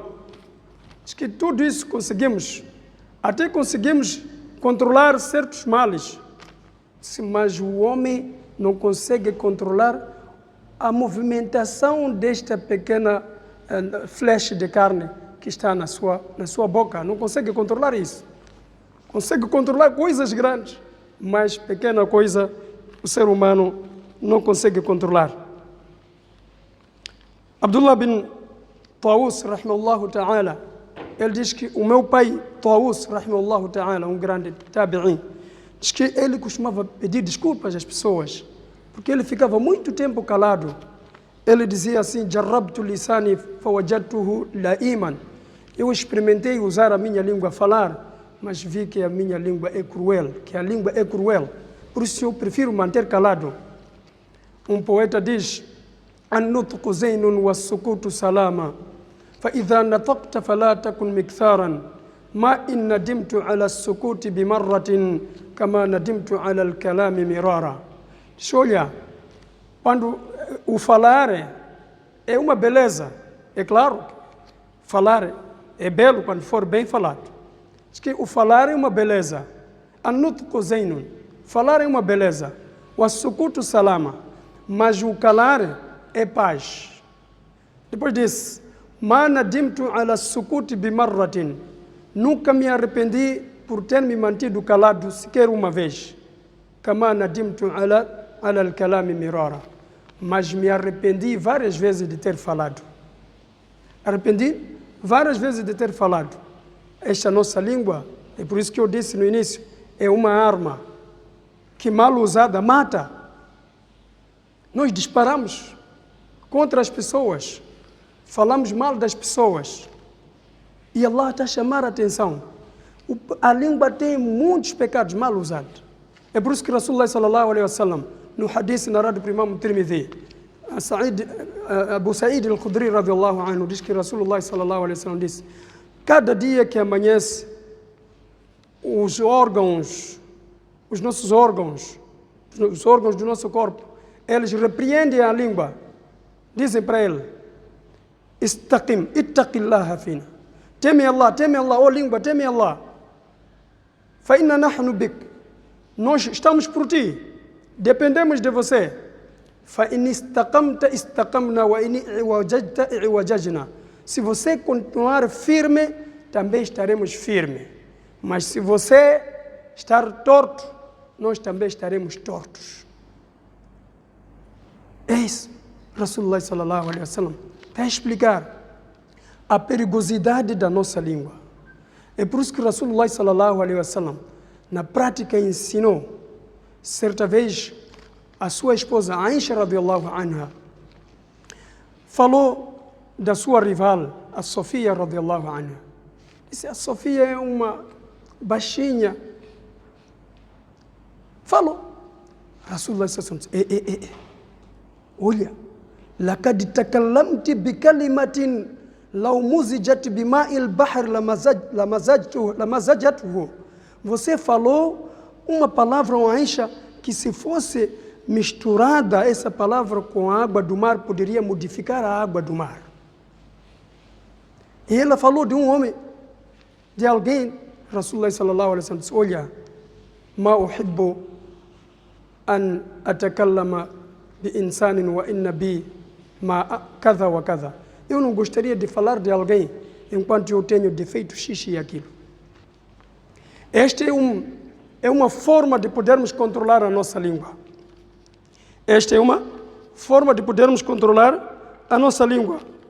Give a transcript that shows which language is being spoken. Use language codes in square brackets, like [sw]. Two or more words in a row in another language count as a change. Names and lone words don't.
[pt] Acho que tudo isso conseguimos, até conseguimos controlar certos males, mas o homem não consegue controlar a movimentação desta pequena flecha de carne que está na sua boca. Não consegue controlar isso. Consegue controlar coisas grandes, mas pequena coisa o ser humano não consegue controlar. [ar] عبد الله بن طاوس رحمه الله تعالى, [pt] ele diz que o meu pai, [ar] طاوس رحمه الله تعالى, [pt] um grande tabi'in, diz que ele costumava pedir desculpas às pessoas, porque ele ficava muito tempo calado. Ele dizia assim, [ar] جربت لساني فوجدته لئيما. [pt] Eu experimentei usar a minha língua a falar, mas vi que a minha língua é cruel, que a língua é cruel. Por isso eu prefiro manter calado. Um poeta diz, [ar] النطق زين والسكوت سلامة فإذا نطقت فلا تكن مكثارا ما إن ندمت على السكوت بمرة كما ندمت على الكلام مرارا. [pt] Olha, quando o falar é uma beleza, é claro, falar é belo quando for bem falado. Diz que o falar é uma beleza. [ar] النطق زين, [pt] falar é uma beleza. [ar] والسكوت سلامة, [pt] mas o calar é paz. Depois diz, [ar] ما ندمت على السكوت بمرة, [pt] nunca me arrependi por ter me mantido calado sequer uma vez. [ar] كما ندمت على الكلام مرارا, [pt] mas me arrependi várias vezes de ter falado. Arrependi várias vezes de ter falado. Esta nossa língua, é por isso que eu disse no início, é uma arma que mal usada mata. Nós disparamos contra as pessoas, falamos mal das pessoas. E Allah está a chamar a atenção. A língua tem muitos pecados mal usados. É por isso que Rasulullah [ar] صلى الله عليه وسلم, [pt] no hadith narrado por Imam Tirmidhi, Abu Sa'id al-Khudri [ar] رضي الله عنه, [pt] diz que Rasulullah [ar] صلى الله عليه وسلم [pt] disse, cada dia que amanhece, os nossos órgãos do nosso corpo, eles repreendem a língua, dizem para ele, [ar] استقم اتق الله فينا, teme Allah, [pt] ó língua, teme Allah, [ar] فإنا نحن بك, [pt] nós estamos por ti, dependemos de você. [ar] فإن استقمت استقمنا وإن اعوججت اعوججنا. [pt] Se você continuar firme, também estaremos firmes. Mas se você estar torto, nós também estaremos tortos. É isso. Rasulullah [ar] صلى الله عليه وسلم [pt] vai explicar a perigosidade da nossa língua. É por isso que Rasulullah [ar] صلى الله عليه وسلم [pt] na prática ensinou. Certa vez, a sua esposa Aisha [ar] رضي الله عنها [pt] falou da sua rival, a Sofia [ar] رضي الله عنها. [pt] Disse, a Sofia é uma baixinha. Falou. Rasulullah [ar] صلى الله عليه وسلم [pt] disse, olha, [ar] لقد تكلمت بكلمة لو مزجت بماء البحر لمزجته. [pt] Você falou uma palavra, Aisha, que se fosse misturada essa palavra com a água do mar, poderia modificar a água do mar. E ela falou de um homem, de alguém, Rasulullah [ar] صلى الله عليه وسلم [pt] disse, olha, [ar] ما أحب أن أتكلم بإنسان وإن بي ما كذا وكذا. [pt] Eu não gostaria de falar de alguém enquanto eu tenho defeito X e aquilo. Esta é uma forma de podermos controlar a nossa língua. Esta é uma forma de podermos controlar a nossa língua.